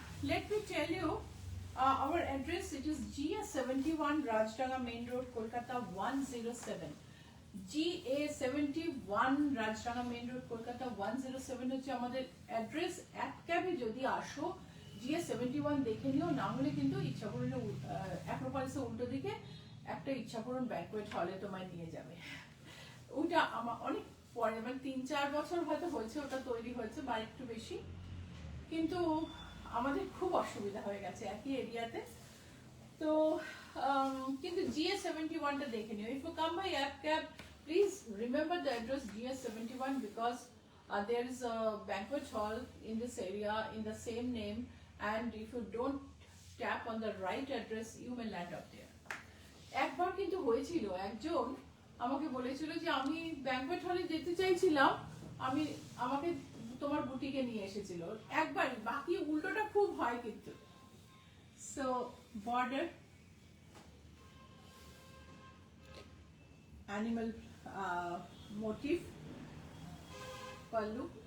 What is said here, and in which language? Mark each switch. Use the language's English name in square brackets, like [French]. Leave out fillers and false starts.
[English] Let me tell you our address. It is GA71 Rajranga Main Road, Kolkata 107. [Bangla] GA71 Rajranga Main Road, Kolkata 107 হচ্ছে আমাদের address. এক ক্যাবে যদি আসো GA71 দেখে নিও, না হলে কিন্তু ইচ্ছাপূরণের অ্যাক্রোপলিসের উল্টো দিকে একটা ইচ্ছাপূরণ ব্যাংকুয়েট হলে তোমায় নিয়ে যাবে। ওটা আমার অনেক পরে, মানে 3-4 বছর হয়তো হয়েছে ওটা তৈরি হয়েছে, বা একটু বেশি, কিন্তু আমাদের খুব অসুবিধা হয়ে গেছে একই এরিয়াতে। তো কিন্তু GA71 টা দেখে নিও। [English] If you come by app cab, please remember the address GA71, because there is a banquet hall in this area in the same name, and if you don't tap on the right address, you may land up there. [Bangla] একবার কিন্তু হয়েছিল, একজন আমাকে বলেছিল যে আমি banquet হলে যেতে চাইছিলাম, আমাকে তোমার বুটিকে নিয়ে এসেছিল একবার, বাকি উল্টোটা খুব হয় কিন্তু। [English] So border, animal motive, পাল্লু।